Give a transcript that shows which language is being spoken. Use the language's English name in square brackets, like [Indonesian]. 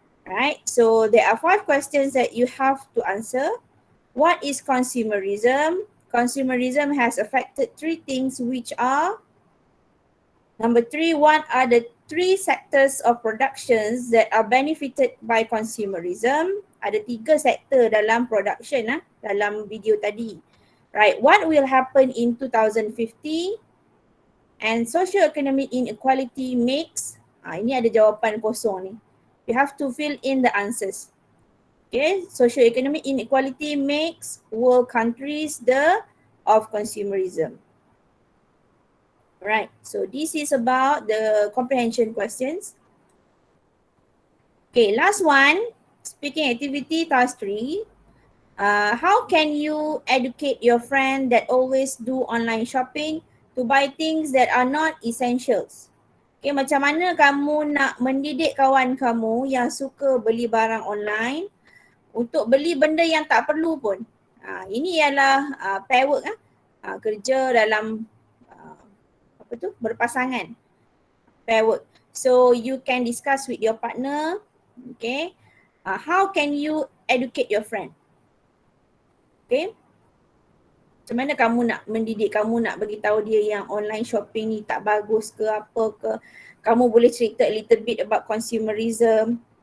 [English] Alright, so there are 5 questions that you have to answer. What is consumerism? Consumerism has affected 3 things, which are: number 3, what are the 3 sectors of productions that are benefited by consumerism? [Malay] Ada 3 sektor dalam production dalam video tadi. [English] Right, what will happen in 2050? And socio-economic inequality makes, [Malay] ini ada jawapan kosong ni. [English] You have to fill in the answers. Okay, socio-economic inequality makes world countries the of consumerism. Right, so this is about the comprehension questions. Okay, last one, speaking activity task 3. How can you educate your friend that always do online shopping to buy things that are not essentials? [Malay] Okay, macam mana kamu nak mendidik kawan kamu yang suka beli barang online untuk beli benda yang tak perlu pun? Ini ialah pair work, kerja dalam berpasangan, pair work. [English] So you can discuss with your partner, okay, how can you educate your friend? [Malay] Okay, macam mana kamu nak mendidik, kamu nak bagi tahu dia yang online shopping ni tak bagus ke apa ke. Kamu boleh cerita [English] a little bit about consumerism.